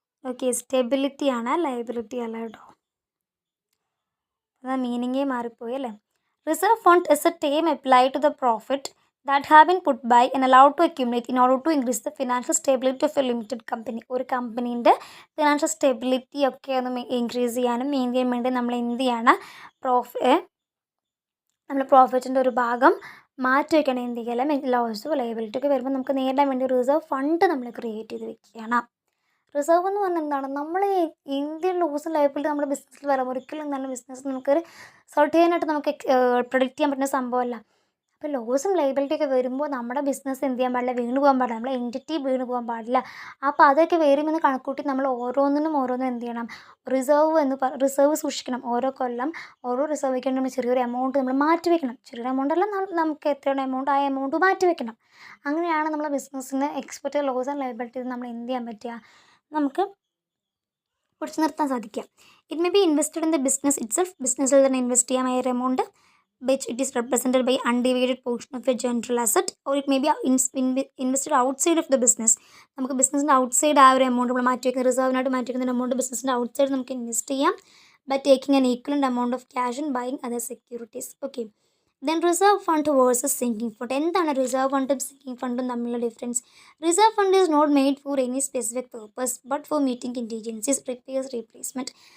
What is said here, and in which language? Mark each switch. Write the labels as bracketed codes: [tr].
[ml] Okay, stability ആണ്, liability അല്ല കേട്ടോ. അതാ മീനിങ്ങേ മാറിപ്പോയി അല്ലേ. [en] Reserve fund is a term applied to the profit that have been put by and allowed to accumulate in order to increase the financial stability of a limited company. [ml] ഒരു കമ്പനീൻ്റെ financial stability ഒക്കെ ഒന്ന് increase ചെയ്യാനും maintain ചെയ്യാൻ വേണ്ടി നമ്മൾ എന്ത് ചെയ്യാണ്, നമ്മൾ പ്രോഫിറ്റിൻ്റെ ഒരു ഭാഗം മാറ്റി വയ്ക്കണം. എന്ത് ചെയ്യാലും ലോസോ ലയബിലിറ്റി ഒക്കെ വരുമ്പോൾ നമുക്ക് നേരിടാൻ വേണ്ടി റിസർവ് ഫണ്ട് നമ്മൾ ക്രിയേറ്റ് ചെയ്ത് വെക്കുകയാണ്. റിസർവ് എന്ന് പറഞ്ഞാൽ എന്താണ്, നമ്മൾ ഇന്ത്യൻ ലോസും ലയബിലിറ്റി നമ്മുടെ ബിസിനസ്സിൽ വരാം. ഒരിക്കലും എന്താണ് ബിസിനസ് നമുക്കൊരു സർട്ടേനായിട്ട് നമുക്ക് പ്രൊഡിക്റ്റ് ചെയ്യാൻ പറ്റുന്ന സംഭവമല്ല. അപ്പോൾ ലോസും ലയബിലിറ്റിയൊക്കെ വരുമ്പോൾ നമ്മുടെ ബിസിനസ് എന്ത് ചെയ്യാൻ പാടില്ല, വീണ് പോകാൻ പാടില്ല, നമ്മളെ എൻറ്റിറ്റി വീണ് പോകാൻ പാടില്ല. അപ്പോൾ അതൊക്കെ വരുമെന്ന് കണക്കൂട്ടി നമ്മൾ ഓരോന്നും എന്ത് ചെയ്യണം, റിസർവ് സൂക്ഷിക്കണം. ഓരോ കൊല്ലം ഓരോ റിസർവ് നമ്മൾ ചെറിയൊരു എമൗണ്ട് നമ്മൾ മാറ്റി വെക്കണം. ചെറിയൊരു എമൗണ്ട് അല്ല, നമുക്ക് എത്രയാണ് എമൗണ്ട് ആ എമൗണ്ട് മാറ്റി വെക്കണം. അങ്ങനെയാണ് നമ്മളെ ബിസിനസ്സിന് എക്സ്പെക്റ്റഡ് ലോസ് ആൻഡ് ലയബിലിറ്റി നമ്മൾ എന്ത് ചെയ്യാൻ പറ്റുക, നമുക്ക് പിടിച്ചു നിർത്താൻ സാധിക്കുക. [en] it may be invested in the business itself, [ml] ബിസിനസ്സിൽ തന്നെ ഇൻവെസ്റ്റ് ചെയ്യാം ആ ഒരു amount, [en] which it is represented by undivided portion of a general asset, or it may be invested outside of the business. [ml] നമുക്ക് ബിസിനസ്സിൻ്റെ ഔട്ട്സൈഡ് ആ ഒരു amount നമ്മൾ മാറ്റി വയ്ക്കുന്ന റിസർവിനായിട്ട് മാറ്റി വയ്ക്കുന്ന എമൗണ്ട് ബിസിനസ്സിൻ്റെ ഔട്ട്സൈഡ് നമുക്ക് ഇൻവെസ്റ്റ് ചെയ്യാം [en] By taking an equivalent amount of cash and buying other securities. Okay, then reserve fund versus sinking fund. [ml] എന്താണ് റിസർവ് ഫണ്ടും സിങ്കിങ് ഫണ്ടും തമ്മിലുള്ള difference? [en] Reserve fund is not made for any specific purpose but for meeting contingencies, repairs, replacement.